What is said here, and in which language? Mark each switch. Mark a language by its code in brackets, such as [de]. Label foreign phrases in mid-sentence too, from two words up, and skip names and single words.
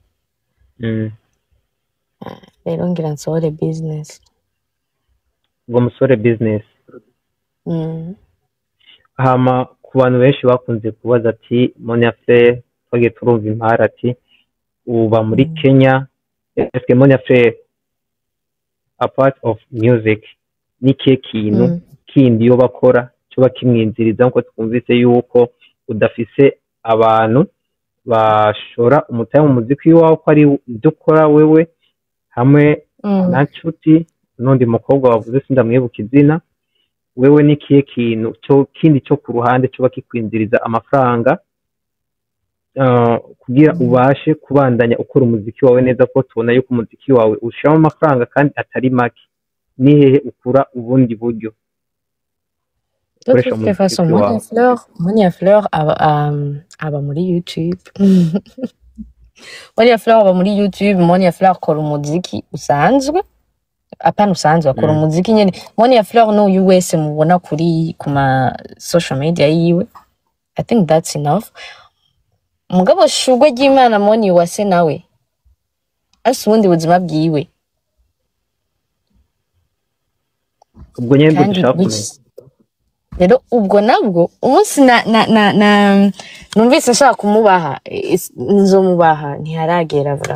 [rn] Rero ngira nsore business. Ngo musore business. Hama ku bantu benshi bakunze kubaza ati Monia Fleur twagiye turumva impara ati uba muri Kenya. Eske Monia Fleur [en] a part of music [rn] ni kintu kindi yo bakora cyo bakimwinziriza nko twumvise yuko udafise abantu bashora umutaye mu muziki wawe ko ari dukora wewe hamwe na nshuti n'undi mukobwa wavuze sindamwibuka izina wewe ni kintu cyo kindi cyo ku ruhande cyo bakikwinziriza amafaranga kugira ubashe kubandanya ukora umuziki wawe neza ko tubona yuko umuziki wawe ushiramo amafaranga kandi atari make ni hehe ukura ubundi buryo? [fr] De toute façon, [rn] Monia Fleur aba muri YouTube. Monia Fleur aba muri YouTube, Monia Fleur akora umuziki usanzwe. Apana usanzwe akora umuziki nyene. Monia Fleur no US mubona kuri kuma [en] social media [rn] yiwe. [en] I think that's enough. [rn] Mugabo shugwe ry'Imana Monia wase nawe. Ase ubundi buzima bwiwe. Ubwo nyene dushaka rero ubwo nabwo umunsi numvise ashaka kumubaha nzomubaha ntiharagera vra.